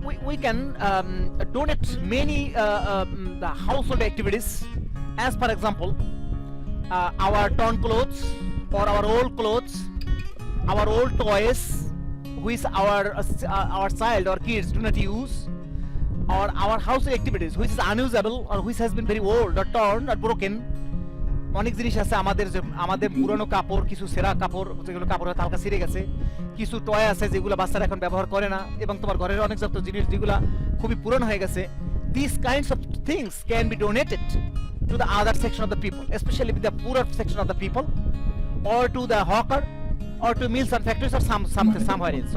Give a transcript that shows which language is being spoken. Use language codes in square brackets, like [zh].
[en] We can donate many the household activities, as for example, our torn clothes or our old clothes, our old toys, which our child or kids do not use, or our household activities which is unusable or which has been very old or torn or broken. [bn] অনেক জিনিস আছে আমাদের পুরনো কাপড়, কিছু সেরা কাপড় যেগুলো কাপড়ের হালকা ছিঁড়ে গেছে, কিছু টয় আছে যেগুলো বাচ্চারা এখন ব্যবহার করে না, এবং তোমার ঘরের অনেক যত জিনিস যেগুলো খুবই পুরনো হয়ে গেছে। [en] These kinds of things can be donated to the other section of the people, especially the poorer section of the people, or to the hawker, or to mills and factories, or somewhere else.